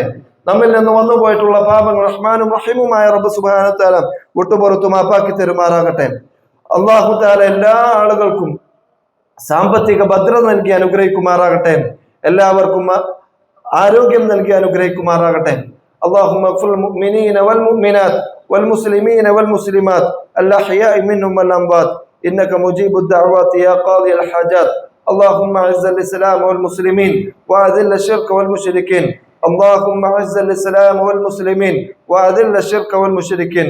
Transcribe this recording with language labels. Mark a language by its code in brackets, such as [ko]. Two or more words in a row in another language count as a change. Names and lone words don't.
[ml] നമ്മിൽ നിന്ന് വന്നുപോയിട്ടുള്ള പാപങ്ങൾ റഹ്മാനും റഹീമുമായ റബ്ബ് [ar] سبحانه وتعالى [ml] വിട്ടുപുറത്തു മാപ്പാക്കി തരുമാറാകട്ടെ. [ar] الله تعالى [ml] എല്ലാ ആളുകൾക്കും സാമ്പത്തിക ഭദ്രത നൽകി അനുഗ്രഹിക്കുമാറാകട്ടെ. എല്ലാവർക്കും ആരോഗ്യം നൽകി അനുഗ്രഹിക്കുമാറാകട്ടെ. [ar] اللهم اغفر للمؤمنين والمؤمنات والمسلمين والمسلمات الأحياء منهم والأموات إنك مجيب الدعوات يا قاضي الحاجات. اللهم أعز الإسلام والمسلمين وأذل الشرك والمشركين. اللهم أعز الإسلام والمسلمين وأذل الشرك والمشركين.